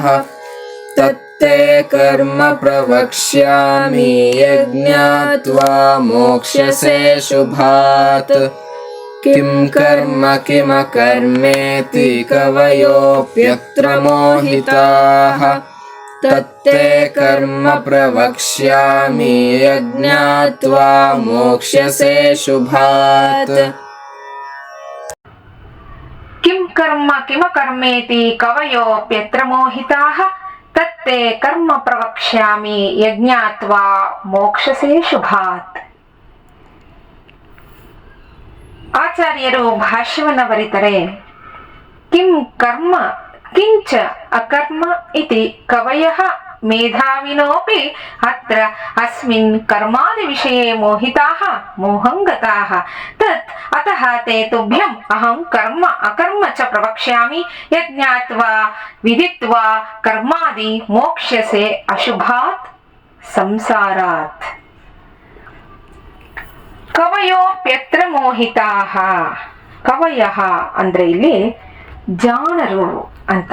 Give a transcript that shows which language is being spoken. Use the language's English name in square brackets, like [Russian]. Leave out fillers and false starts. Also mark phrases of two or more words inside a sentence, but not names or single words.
[Sanskrit] तत्ते कर्म प्रवक्ष्यामि यज्ञात्वा मोक्ष्यसे शुभात् किं कर्म किमकर्मेति कवयोऽप्यत्र मोहिताः तत्ते कर्म प्रवक्ष्यामि यज्ञात्वा मोक्ष्यसे शुभात् किं कर्म किमकर्मेति कवयोऽप्यत्र मोहिताः तत्ते कर्म प्रवक्ष्यामि यज्ञात्वा मोक्षसे ಶುಭಾತ್. [Kannada] ಆಚಾರ್ಯರು ಭಾಷ್ಯವನ್ನು ಬರೀತಾರೆ. [Sanskrit] ಕಿಂ ಕರ್ಮ ಕಿಂಚ ಅಕರ್ಮ ಇತಿ ಕವಯಃ ಮೇಧಾವಿನೋಪಿ ಅತ್ರ ಅಸ್ಮಿನ್ ಕರ್ಮಾದಿ ವಿಷಯೇ ಮೋಹಿತಾಃ ಮೋಹಂಗತಾಃ ತತ್ ಅತಃ ತೇ ತುಭ್ಯಂ ಅಹಂ ಕರ್ಮ ಅಕರ್ಮ ಚ ಪ್ರವಕ್ಷ್ಯಾಮಿ ಯಜ್ಞಾತ್ವಾ ವಿದಿತ್ವಾ ಕರ್ಮಾದಿ ಮೋಕ್ಷ್ಯಸೆ ಅಶುಭಾತ್ ಸಂಸಾರಾತ್. ಕವಯೋಪ್ಯತ್ರ ಮೋಹಿತಾಃ. [Kannada] ಕವಯಃ ಅಂದ್ರೆ ಇಲ್ಲಿ ಜಾಣರು ಅಂತ.